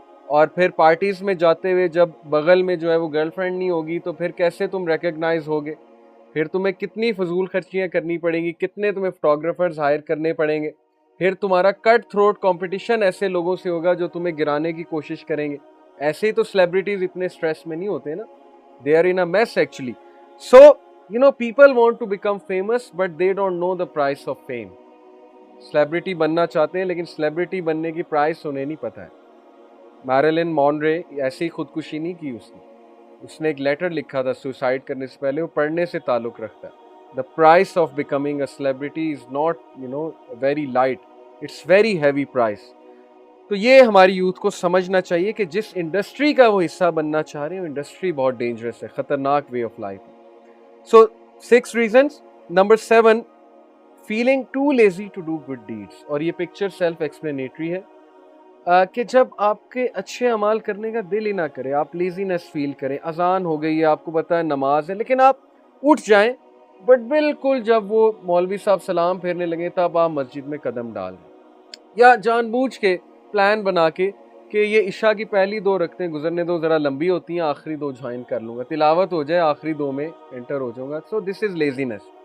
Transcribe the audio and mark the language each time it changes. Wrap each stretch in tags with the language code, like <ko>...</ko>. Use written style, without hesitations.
<hi>और फिर पार्टीज में जाते हुए जब बगल में जो है वो गर्लफ्रेंड नहीं होगी, तो फिर कैसे तुम रिकग्नाइज होगे. फिर तुम्हें कितनी फजूल खर्चियाँ करनी पड़ेंगी, कितने तुम्हें फोटोग्राफर्स हायर करने पड़ेंगे. फिर तुम्हारा कट थ्रोट कंपटीशन ऐसे लोगों से होगा जो तुम्हें गिराने की कोशिश करेंगे. ऐसे ही तो सेलिब्रिटीज इतने स्ट्रेस में नहीं होते ना,</hi> <en>They are in a mess actually. So people want to become famous but they don't know the price of fame.</en> <hi>Celebrity बनना चाहते हैं, लेकिन सेलिब्रिटी बनने की प्राइस उन्हें नहीं पता है. मैरिलिन मॉनरे ऐसी खुदकुशी नहीं की उसने एक लेटर लिखा था सुसाइड करने से पहले, वो पढ़ने से ताल्लुक रखता है.</hi> <en>The price of becoming a celebrity is not very light, it's very heavy price.</en> <hi>तो ये हमारी यूथ को समझना चाहिए कि जिस इंडस्ट्री का वो हिस्सा बनना चाह रहे हैं, वो इंडस्ट्री बहुत डेंजरस है, खतरनाक way of life.</hi> <en>So 6 reasons. Number 7, feeling too lazy to do good deeds.</en> <hi>और ये पिक्चर सेल्फ एक्सप्लेनेटरी है कि जब आपके अच्छे अमाल करने का दिल ही ना करे, आप लेजीनेस फील करें. अजान हो गई है, आपको पता है नमाज है, लेकिन आप उठ जाएं, बट बिल्कुल जब वो मौलवी साहब सलाम फेरने लगे तब आप मस्जिद में कदम डाल दें, या जानबूझ के प्लान बना के कि ये इशा की पहली 2 रखते गुजरने दो, ज़रा लंबी होती हैं, आखिरी 2 ज्वाइन कर लूँगा, तिलावत हो जाए, आखिरी 2 में एंटर हो जाऊँगा.</hi> <en>So this is laziness.</en>